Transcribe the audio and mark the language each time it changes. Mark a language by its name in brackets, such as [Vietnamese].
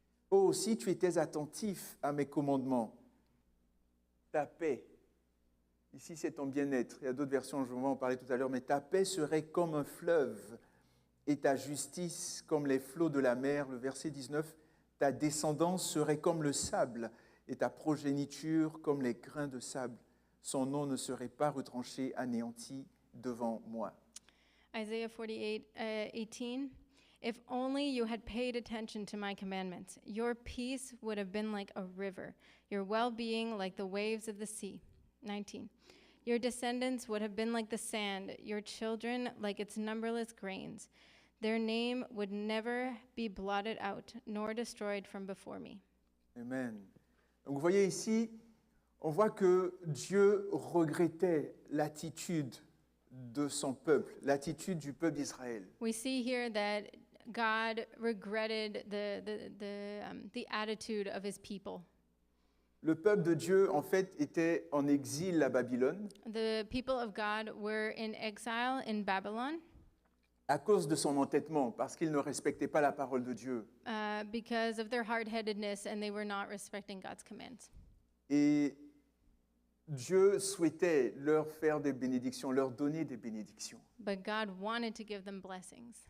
[French] Oh, si tu étais attentif à mes commandements, ta paix, ici c'est ton bien-être, il y a d'autres versions, je vais en parler tout à l'heure, mais ta paix serait comme un fleuve et ta justice comme les flots de la mer. Le verset 19, ta descendance serait comme le sable et ta progéniture comme les grains de sable. Son nom ne serait pas retranché, anéanti devant moi. [English] Isaiah 48, 18. If only you had paid attention to my commandments, your peace would have been like a river, your well-being like the waves of the sea. 19. Your descendants would have been like the sand, your children like its numberless grains. Their name would never be blotted out, nor destroyed from before me. Amen. [French] Donc vous voyez ici, on voit que Dieu regrettait l'attitude de son peuple, l'attitude du peuple d'Israël. [English] We see here that God regretted the attitude of his people. [French] Le peuple de Dieu, en fait, était en exil à Babylone [English] The people of God were in exile in Babylon [French] à cause de son entêtement, parce qu'ils ne respectaient pas la parole de Dieu. [English] because of their hard-headedness, and they were not respecting God's commands. [French] Et Dieu souhaitait leur faire des bénédictions, leur donner des bénédictions. But God wanted to give them blessings.